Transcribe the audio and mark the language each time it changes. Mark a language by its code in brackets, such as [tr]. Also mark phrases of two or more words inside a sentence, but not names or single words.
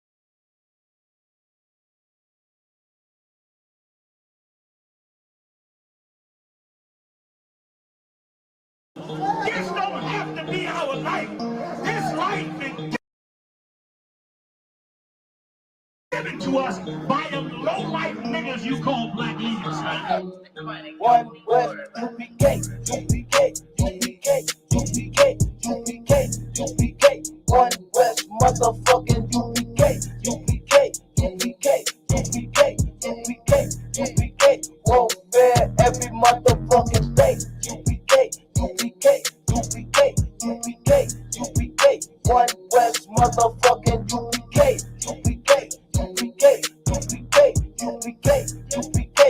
[en] This don't have to be our life. This life is given to us by the low-life niggas you call black leaders. One West, U.P.K, U.P.K, U.P.K, U.P.K, U.P.K, U.P.K. One West, motherfucking U.P.K, U.P.K, U.P.K, U.P.K, U.P.K, U.P.K. Warfare every motherfucking day. U.P.K, U.P.K, U.P.K, U.P.K, U.P.K. One West, motherfucking U.P.K, U.P.K, U.P.K, U.P.K, U.P.K, U.P.K.